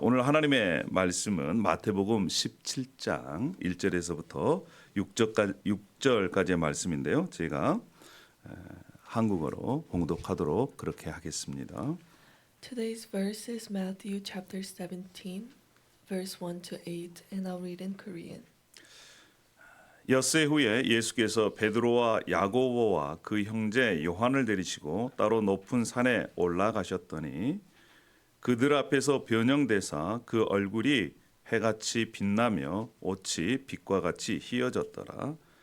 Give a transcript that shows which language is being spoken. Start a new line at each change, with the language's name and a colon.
Korean: 오늘 하나님의 말씀은 마태복음 17장 1절에서부터 6절까지의 말씀인데요. 제가 한국어로 봉독하도록 그렇게 하겠습니다.
English: Today's verse is Matthew chapter 17, verse 1 to 8, and I'll read in Korean.
Korean: 엿새 후에 예수께서 베드로와 야고보와 그 형제 요한을 데리시고 따로 높은 산에 올라가셨더니 그들 앞에서 변형되사 그 얼굴이 해같이 빛나며 옷이 빛과 같이 희어졌더라.